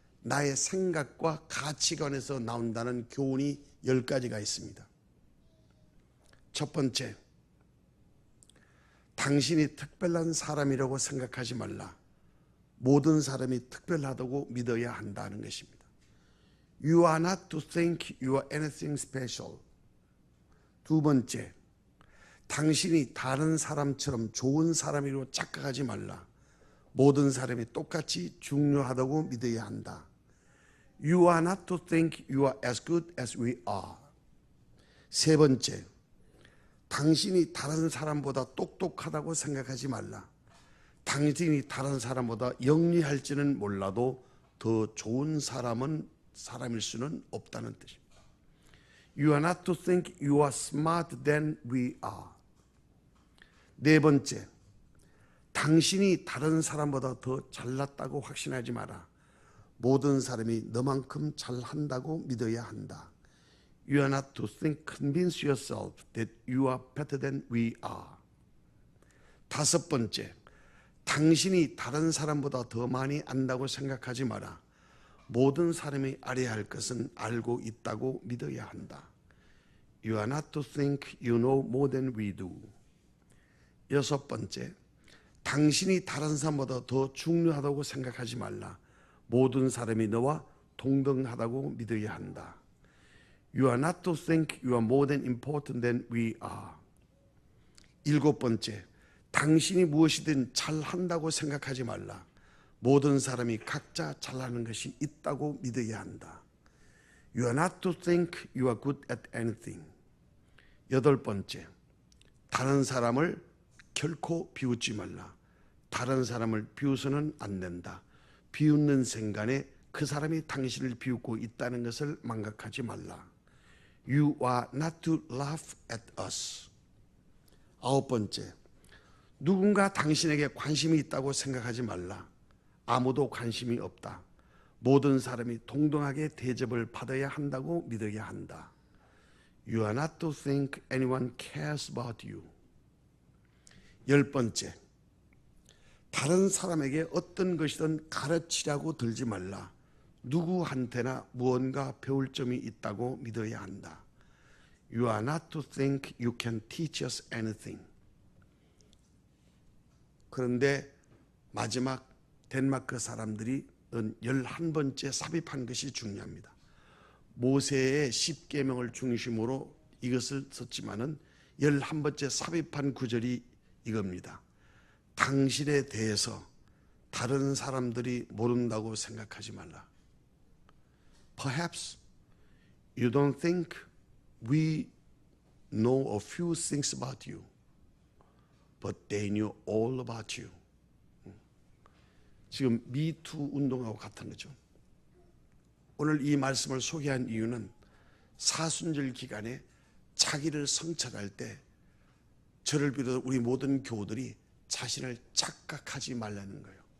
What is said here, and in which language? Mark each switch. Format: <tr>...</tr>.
<ko>나의 생각과 가치관에서 나온다는 교훈이 10가지가 있습니다. 첫 번째, 당신이 특별한 사람이라고 생각하지 말라. 모든 사람이 특별하다고 믿어야 한다는 것입니다.</ko> <en>You are not to think you are anything special.</en> <ko>두 번째, 당신이 다른 사람처럼 좋은 사람이라고 착각하지 말라. 모든 사람이 똑같이 중요하다고 믿어야 한다.</ko> <en>You are not to think you are as good as we are.</en> <ko>세 번째, 당신이 다른 사람보다 똑똑하다고 생각하지 말라. 당신이 다른 사람보다 영리할지는 몰라도 더 좋은 사람일 수는 없다는 뜻입니다.</ko> <en>You are not to think you are smarter than we are.</en> <ko>네 번째, 당신이 다른 사람보다 더 잘났다고 확신하지 마라. 모든 사람이 너만큼 잘한다고 믿어야 한다.</ko> <en>You are not to convince yourself that you are better than we are.</en> <ko>다섯 번째, 당신이 다른 사람보다 더 많이 안다고 생각하지 마라. 모든 사람이 알아야 할 것은 알고 있다고 믿어야 한다.</ko> <en>You are not to think you know more than we do.</en> <ko>여섯 번째, 당신이 다른 사람보다 더 중요하다고 생각하지 말라. 모든 사람이 너와 동등하다고 믿어야 한다.</ko> <en>You are not to think you are more than important than we are.</en> <ko>일곱 번째, 당신이 무엇이든 잘한다고 생각하지 말라. 모든 사람이 각자 잘하는 것이 있다고 믿어야 한다.</ko> <en>You are not to think you are good at anything.</en> <ko>여덟 번째, 다른 사람을 결코 비웃지 말라. 다른 사람을 비웃어는 안 된다. 비웃는 순간에 그 사람이 당신을 비웃고 있다는 것을 망각하지 말라.</ko> <en>You are not to laugh at us.</en> <ko>아홉 번째, 누군가 당신에게 관심이 있다고 생각하지 말라. 아무도 관심이 없다. 모든 사람이 동등하게 대접을 받아야 한다고 믿어야 한다.</ko> <en>You are not to think anyone cares about you.</en> <ko>열 번째, 다른 사람에게 어떤 것이든 가르치려고 들지 말라. 누구한테나 무언가 배울 점이 있다고 믿어야 한다.</ko> <en>You are not to think you can teach us anything.</en> <ko>그런데 마지막 덴마크 사람들이 11번째 삽입한 것이 중요합니다. 모세의 10계명을 중심으로 이것을 썼지만은 11번째 삽입한 구절이 이겁니다. 당신에 대해서 다른 사람들이 모른다고 생각하지 말라.</ko> <en>Perhaps you don't think we know a few things about you, but they knew all about you.</en> <ko>지금 미투 운동하고 같은 거죠. 오늘 이 말씀을 소개한 이유는 사순절 기간에 자기를 성찰할 때 저를 비롯해 우리 모든 교우들이 자신을 착각하지 말라는 거예요.</ko>